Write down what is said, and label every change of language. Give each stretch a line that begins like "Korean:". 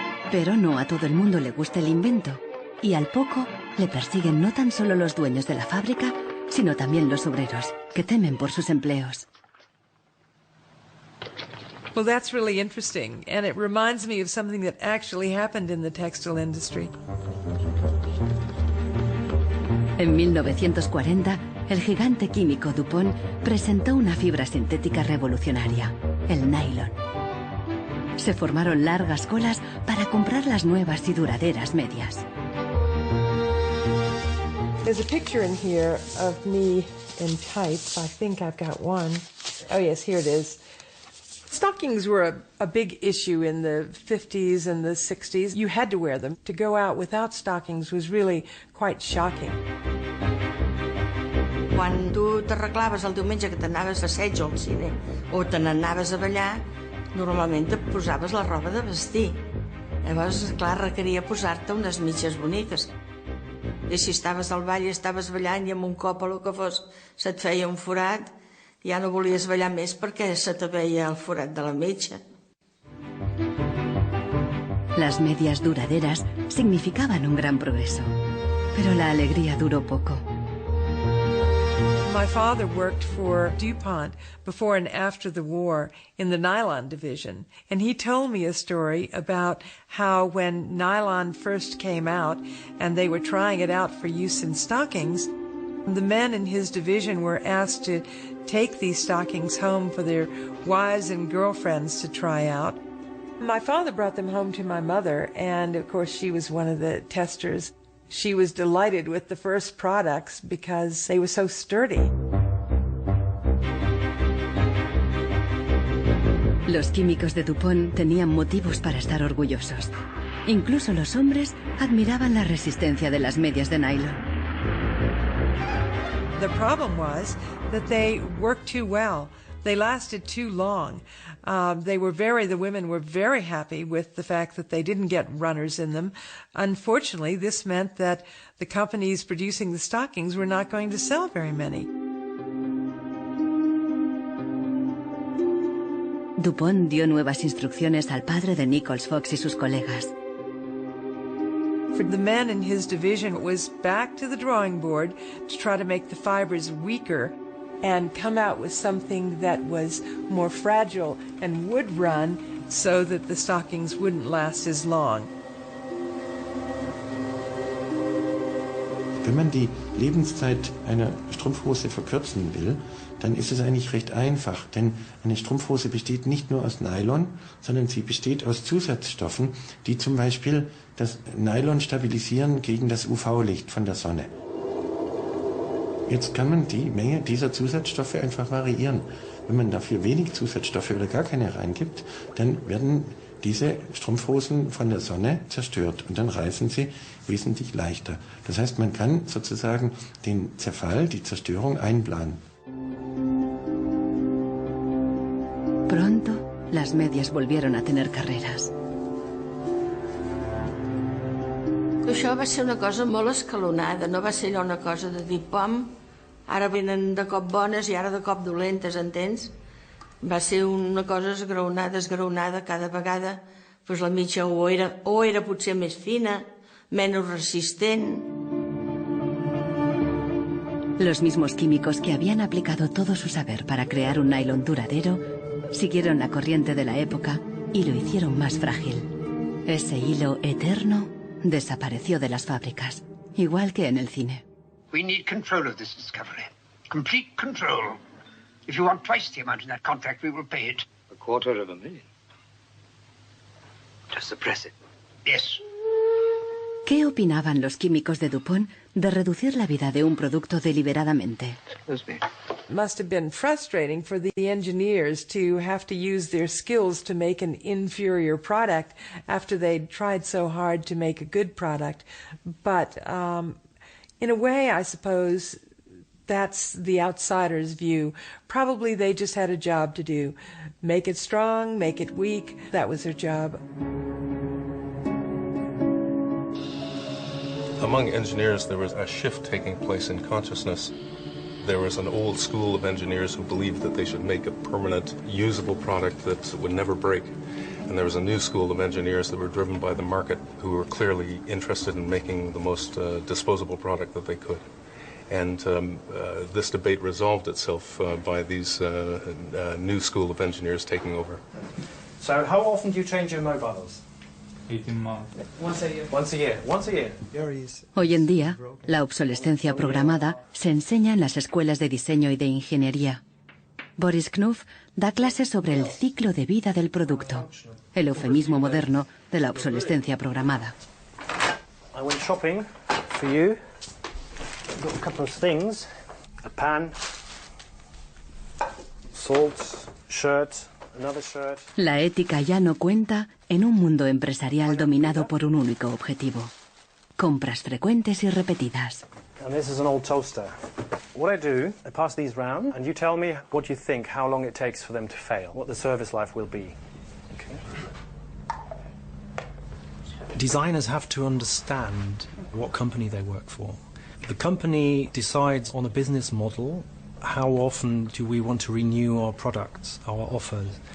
Spanish: Pero no a todo el mundo le gusta el invento, y al poco le persiguen no tan solo los dueños de la fábrica, sino también los obreros, que temen por sus empleos.
English: Well, that's really interesting, and it reminds me of something that actually happened in the textile industry.
Spanish: En 1940, el gigante químico DuPont presentó una fibra sintética revolucionaria, el nylon. Se formaron largas colas para comprar las nuevas y duraderas medias.
English: There's a picture in here of me in tights. I think I've got one. Oh yes, here it is. Stockings were a big issue in the 50s and the 60s. You had to wear them. To go out without stockings was really quite shocking.
Catalan: Quan tu t'arreglaves el diumenge que t'anaves a assaig al cine o te n'anaves a ballar, normalment et posaves la roba de vestir. Llavors, clar, requeria posar-te unes mitges boniques. I si estaves al ball i estaves ballant i amb un cop o el que fos se't feia un forat, ja no volies ballar més perquè se te veia el forat de la mitja.
Spanish: Las medias duraderas significaban un gran progreso, pero la alegría duró poco.
English: My father worked for DuPont before and after the war in the nylon division, and he told me a story about how when nylon first came out and they were trying it out for use in stockings, the men in his division were asked to take these stockings home for their wives and girlfriends to try out. My father brought them home to my mother, and of course she was one of the testers. She was delighted with the first products because they were so sturdy.
Spanish: Los químicos de DuPont tenían motivos para estar orgullosos. Incluso los hombres admiraban la resistencia de las medias de nylon.
English: The problem was that they worked too well. They lasted too long. The women were very happy with the fact that they didn't get runners in them. Unfortunately, this meant that the companies producing the stockings were not going to sell very many.
Spanish: DuPont dio nuevas instrucciones al padre de Nichols Fox y sus colegas.
English: For the men in his division, it was back to the drawing board to try to make the fibers weaker and come out with something that was more fragile and would run so that the stockings wouldn't last as long.
German: Wenn man die Lebenszeit einer Strumpfhose verkürzen will, dann ist es eigentlich recht einfach, denn eine Strumpfhose besteht nicht nur aus Nylon, sondern sie besteht aus Zusatzstoffen, die zum Beispiel das Nylon stabilisieren gegen das UV-Licht von der Sonne. Jetzt kann man die Menge dieser Zusatzstoffe einfach variieren. Wenn man dafür wenig Zusatzstoffe oder gar keine reingibt, dann werden diese Strumpfhosen von der Sonne zerstört und dann reißen sie wesentlich leichter. Das heißt, man kann sozusagen den Zerfall, die Zerstörung einplanen.
Spanish: Pronto, las medias volvieron a tener carreras.
Catalan: Això va ser una cosa molt escalonada, no va ser allò una cosa de dir, pam, ara venen de cop bones i ara de cop dolentes, entens? Va ser una cosa esgraonada cada vegada, pues la mitja o era potser més fina, menos resistent.
Spanish: Los mismos químicos que habían aplicado todo su saber para crear un nylon duradero siguieron la corriente de la época y lo hicieron más frágil. Ese hilo eterno desapareció de las fábricas, igual que en el cine.
English: We need control of this discovery. Complete control. If you want twice the amount in that contract, we will pay it. $250,000. Just suppress it. Yes.
Spanish: ¿Qué opinaban los químicos de DuPont de reducir la vida de un producto deliberadamente?
English: It must have been frustrating for the engineers to have to use their skills to make an inferior product after they'd tried so hard to make a good product. But in a way, I suppose that's the outsider's view. Probably they just had a job to do. Make it strong, make it weak. That was their job. Among engineers, there was a shift taking place in consciousness. There was an old school of engineers who believed that they should make a permanent, usable product that would never break. And there was a new school of engineers that were driven by the market who were clearly interested in making the most disposable product that they could. And this debate resolved itself by these new school of engineers taking over. So how often do you change your mobiles? 18 months. Once a year. Once a year. Once a year.
Spanish: Hoy en día, la obsolescencia programada se enseña en las escuelas de diseño y de ingeniería. Boris Knuff da clases sobre el ciclo de vida del producto, el eufemismo moderno de la obsolescencia programada.
English: I went shopping for you. Got a couple of things: a pan, salt, shirt, another shirt.
Spanish: La ética ya no cuenta en un mundo empresarial dominado por un único objetivo: compras frecuentes y repetidas.
English: And this is an old toaster. What I do, I pass these round, and you tell me what you think, how long it takes for them to fail, what the service life will be. Okay. Designers have to understand what company they work for. The company decides on a business model, how often do we want to renew our products, our offers.